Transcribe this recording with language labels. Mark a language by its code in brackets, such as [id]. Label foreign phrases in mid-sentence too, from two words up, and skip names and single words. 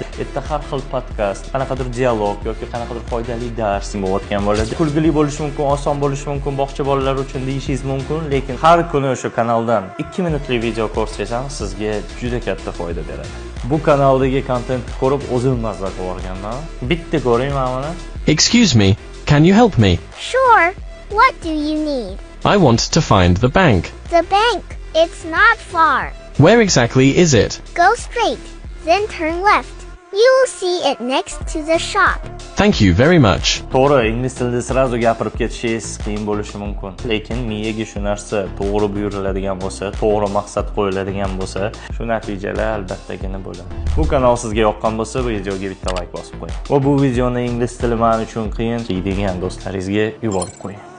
[uz] Erta har xil podkast, qanaqadir dialog yoki qanaqadir foydali dars bo'layotgan bo'ladi. Kulgili bo'lishi mumkin, oson bo'lishi mumkin, bog'cha bolalar uchun deyishingiz mumkin, lekin har kuni o'sha kanaldan 2 minutlik video ko'rsangiz sizga juda katta foyda beradi. Bu kanaldagi kontentni ko'rib o'zim mazza qilganman. Bitta ko'ring mana buni. [en] Excuse me, can you help me? Sure. What do you need? I want to find the bank. The bank. It's not far. Where exactly is it? Go straight, then turn left. You'll see it next to the shop. Thank you very much. [uz] To'g'ri, ingliz tilida sirazu gapirib ketishingiz qiyin bo'lishi mumkin. Lekin miyaga shu narsa to'g'ri buyuriladigan bo'lsa, to'g'ri maqsad qo'yiladigan bo'lsa, shu natijalar albattagina bo'ladi. Bu kanal sizga yoqqan bo'lsa, bu videoga bitta like bosib qo'ying. Va bu videoni ingliz tili men uchun qiyin deydigan do'stlaringizga yuborib qo'ying.